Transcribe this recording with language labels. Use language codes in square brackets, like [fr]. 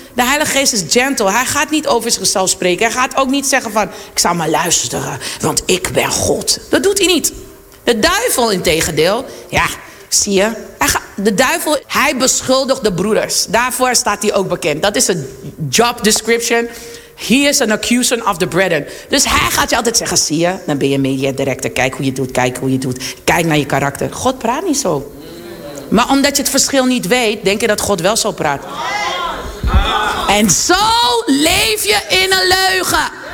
[nl] De Heilige Geest is gentle. Hij gaat niet over zichzelf spreken. Hij gaat ook niet zeggen van, ik zal maar luisteren, want ik ben God. Dat doet hij niet. De duivel in tegendeel, ja, zie je. De duivel, hij beschuldigt de broeders. Daarvoor staat hij ook bekend. Dat is een job description. [en] He is an accuser of the brethren. [nl] Dus hij gaat je altijd zeggen, zie je, dan ben je media director. Kijk hoe je doet, kijk hoe je doet. Kijk naar je karakter. God praat niet zo. Maar omdat je het verschil niet weet, denk je dat God wel zo praat. En zo leef je in een leugen.